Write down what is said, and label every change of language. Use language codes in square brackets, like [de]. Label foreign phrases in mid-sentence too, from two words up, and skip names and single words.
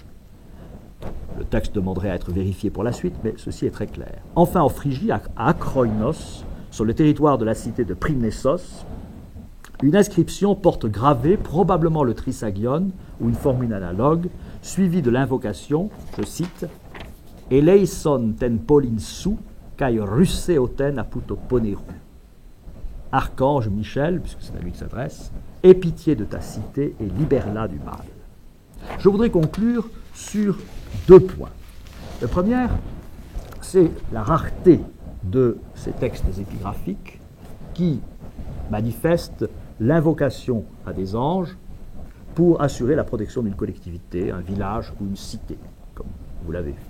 [fr] Le texte demanderait à être vérifié pour la suite, mais ceci est très clair. Enfin, en Phrygie, à Akroinos, sur le territoire de la cité de Prymnessos, une inscription porte gravé probablement le Trisagion, ou une formule analogue, suivie de l'invocation, je cite, « [el] Ελέησον την πόλιν σου, και ρύσαι αυτήν από του πονηρού ». [fr] Archange Michel, puisque c'est à lui que s'adresse, aie pitié de ta cité et libère-la du mal. Je voudrais conclure sur 2 points. Le premier, c'est la rareté de ces textes épigraphiques qui manifestent l'invocation à des anges pour assurer la protection d'une collectivité, un village ou une cité, comme vous l'avez vu.